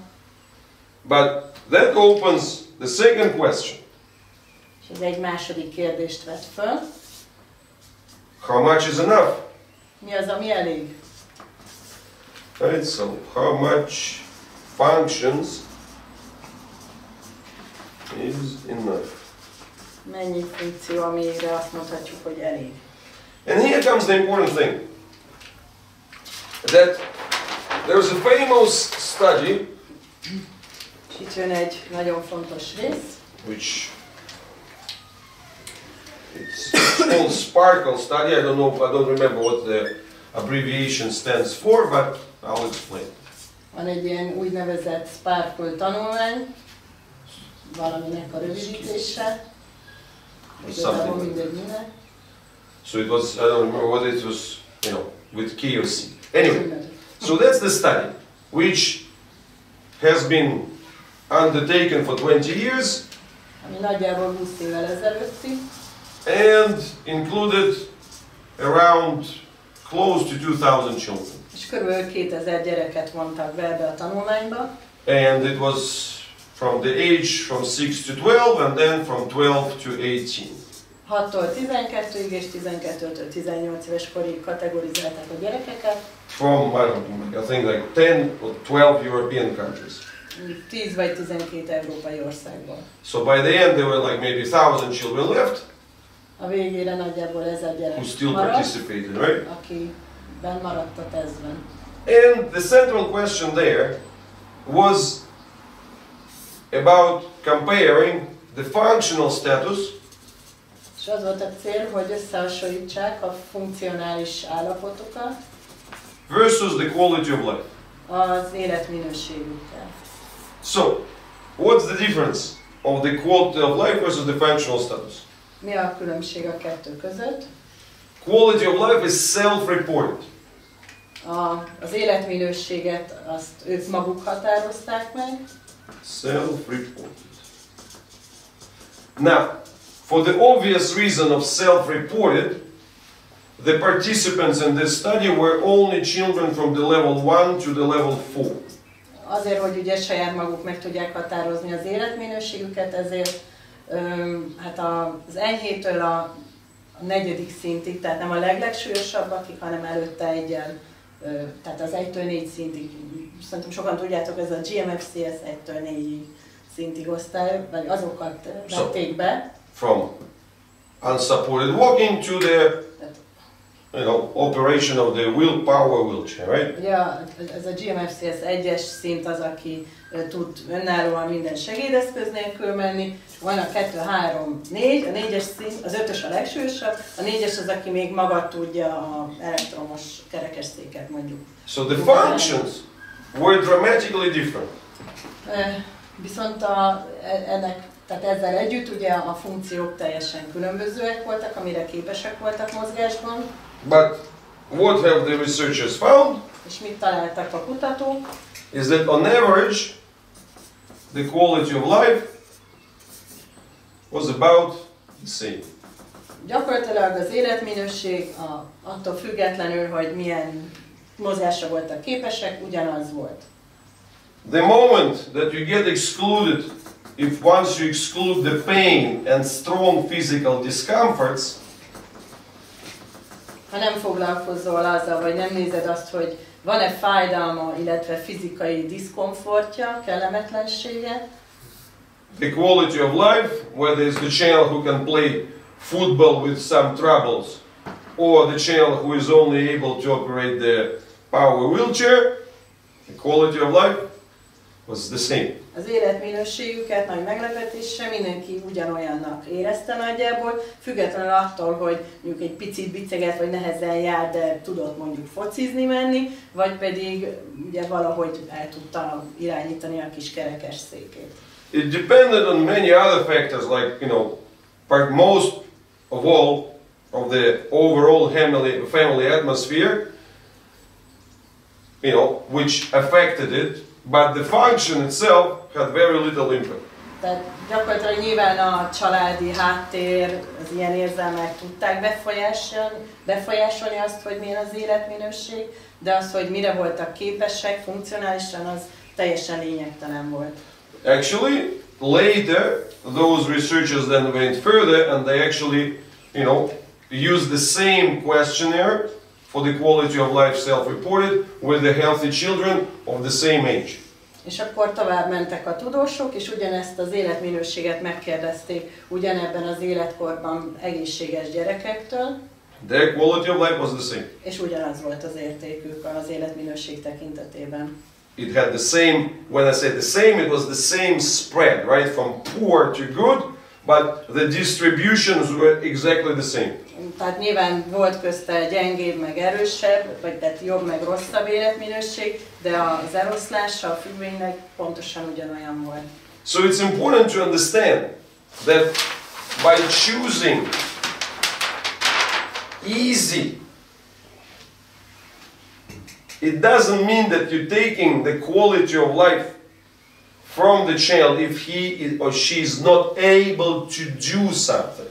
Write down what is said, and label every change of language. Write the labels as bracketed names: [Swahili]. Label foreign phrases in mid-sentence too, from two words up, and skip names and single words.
[English] But that opens the second question. [Hungarian] És ez egy második kérdést vet föl. [English] How much is enough? [Hungarian] Mi az, ami elég? [English] Right, so how much functions is enough? [Hungarian] Mennyi funkció, amire azt mondhatjuk, hogy elég? [English] And here comes the important thing. That there was a famous study [Hungarian] És itt jön egy nagyon fontos rész. [English] which it's called Sparkle study. I don't remember what the abbreviation stands for, but I'll explain. [Hungarian] Van egy ilyen úgynevezett Sparkle tanulmány, valaminek a rövidítése. Igazából mindegy minek. [English] So it was, I don't remember what it was, you know, with K or C. Anyway, so that's the study, which has been undertaken for 20 years. [Hungarian] Ami nagyjából 20 évvel ezelőtti. [English] And included around close to 2,000 children. [Hungarian] És körülbelül 2000 gyereket vontak be ebbe a tanulmányba. [English] And it was from the age from 6 to 12 and then from 12 to 18. [Hungarian] 6-tól 12-ig és 12-től 18 éves korig kategorizálták a gyerekeket. [English] From, I think like 10 or 12 European countries. [Hungarian] 10 vagy 12 európai országból. [English] So by the end there were like maybe 1,000 children left. [Hungarian] A végére nagyjából 1000 gyerek [English] who still [Hungarian] maradt, [English] participated, right? [Hungarian] aki benn maradt a tesztben. [English] And the central question there was about comparing the functional status [Hungarian] És az volt a cél, hogy összehasonlítsák a funkcionális állapotokat [English] versus the quality of life. [Hungarian] az életminőségükkel. [English] So, what's the difference of the quality of life versus the functional status? [Hungarian] Mi a különbség a kettő között? [English] Quality of life is self-reported. [Hungarian] Az életminőséget azt ők maguk határozták meg. [English] Self-reported. Now, for the obvious reason of self-reported, the participants in this study were only children from the level 1 to the level 4. [Hungarian] Azért, hogy ugye saját maguk meg tudják határozni az életminőségüket, ezért hát az enyhétől a 4. szintig, tehát nem a leglegsúlyosabbak, hanem előtte egyen, tehát az 1-től 4 szintig, szerintem sokan tudjátok, ez a GMFCS 1-től 4 szintig osztály, vagy azokat vették be. [English] From unsupported walking to the operation of the willpower wheelchair, right? [Hungarian] Ugye ez a GMFCS 1-es szint az, aki tud önállóan minden segédeszköz nélkül menni. Van a 2, 3, 4, a 4-es szint, az 5-ös a legsúlyosabb, a 4-es az, aki még maga tudja az elektromos kerekesszéket mondjuk. [English] So the functions were dramatically different. [Hungarian] Viszont tehát ezzel együtt ugye a funkciók teljesen különbözőek voltak, amire képesek voltak mozgásban. [English] But what have the researchers found? [Hungarian] És mit találtak a kutatók? [English] Is that on average the quality of life was about the same. [Hungarian] Gyakorlatilag az életminőség attól függetlenül, hogy milyen mozgásra voltak képesek, ugyanaz volt. [English] The moment that you get excluded, if once you exclude the pain and strong physical discomforts, [Hungarian] ha nem foglalkozol azzal, vagy nem nézed azt, hogy van-e fájdalma, illetve fizikai diszkomfortja, kellemetlensége, [English] the quality of life, whether it's the child who can play football with some troubles, or the child who is only able to operate the power wheelchair, the quality of life was the same. [Hungarian] Az életminőségüket nagy meglepetésre mindenki ugyanolyannak érezte nagyjából, függetlenül attól, hogy mondjuk egy picit biceget vagy nehezen jár, de tudott mondjuk focizni menni, vagy pedig ugye valahogy el tudta irányítani a kis kerekesszékét. [English] It depended on many other factors, like, but most of all of the overall family atmosphere, which affected it, but the function itself had very little impact. [Hungarian] Tehát gyakorlatilag nyilván a családi háttér, az ilyen érzelmek tudták befolyásolni azt, hogy milyen az életminőség, de az, hogy mire voltak képesek funkcionálisan, az teljesen lényegtelen volt. [English] Actually, later, those researchers then went further and they actually, used the same questionnaire for the quality of life self-reported with the healthy children of the same age. [Hungarian] És akkor tovább mentek a tudósok, és ugyanezt az életminőséget megkérdezték ugyanebben az életkorban egészséges gyerekektől. [English] Their quality of life was the same. [Hungarian] És ugyanaz volt az értékük az életminőség tekintetében. [English] It had the same, when I say the same, it was the same spread, right? From poor to good, but the distributions were exactly the same. [Hungarian] Tehát nyilván volt közte gyengébb, meg erősebb, vagy tehát jobb, meg rosszabb életminőség, de az eloszlása a függvénynek pontosan ugyanolyan volt. [English] So it's important to understand that by choosing easy, it doesn't mean that you're taking the quality of life from the child if he or she is not able to do something.